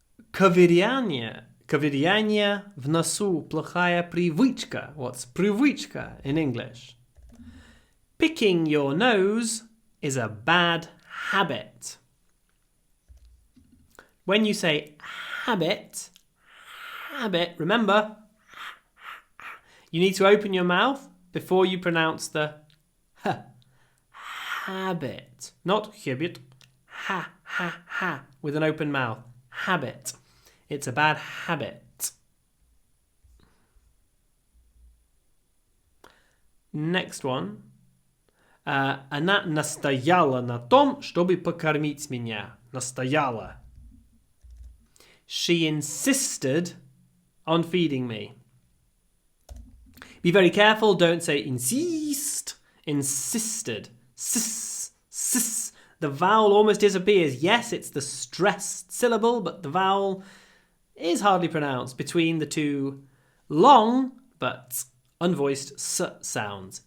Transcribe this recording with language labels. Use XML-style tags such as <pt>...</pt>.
<ru>Ковыряние в носу плохая привычка.</ru> <en>What's привычка in English? Picking your nose is a bad habit. When you say habit, remember, you need to open your mouth before you pronounce the h. Habit. Not habit. Ha. With an open mouth. Habit. It's a bad habit. Next one.</en> <ru>Она настояла на том, чтобы покормить меня. Настояла.</ru> <en>She insisted on feeding me. Be very careful, don't say insist. Insisted. Sis. The vowel almost disappears. Yes, it's the stressed syllable, but the vowel is hardly pronounced between the two long but unvoiced s sounds.</en>